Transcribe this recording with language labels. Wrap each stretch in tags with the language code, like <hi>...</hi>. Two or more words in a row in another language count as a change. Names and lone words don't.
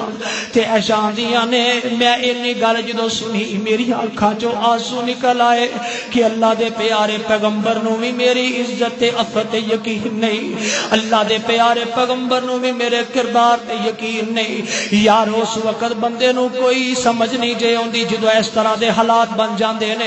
<pa>تے عائشہ آندیاں نے میں اینی گل جدوں سنی میری آنکھاں چوں آنسو نکل آئے کہ اللہ دے پیارے پیغمبر نو بھی میری عزت تے عفت تے یقین نہیں، اللہ دے پیارے پیغمبر نو بھی میرے کردار تے یقین نہیں۔ یار اس وقت بندے نو کوئی سمجھ نہیں جے اوندی جدوں اس طرح دے حالات بن جاندے نے۔</pa>